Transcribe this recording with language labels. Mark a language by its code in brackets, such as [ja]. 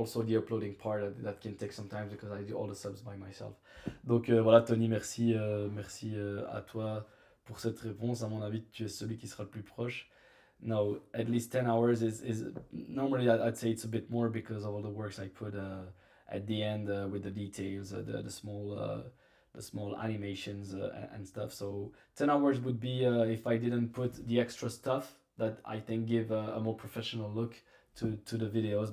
[en] Also the uploading part, that can take some time because I do all the subs by myself. [fr] Donc voilà, Tony, merci, merci à toi pour cette réponse. À mon avis, tu es celui qui sera le plus proche. [en] No, at least 10 hours is normally, I'd say it's a bit more because of all the works I put at the end, with the details, the small animations, and stuff. So 10 hours would be, if I didn't put the extra stuff that I think give a more professional look to the videos.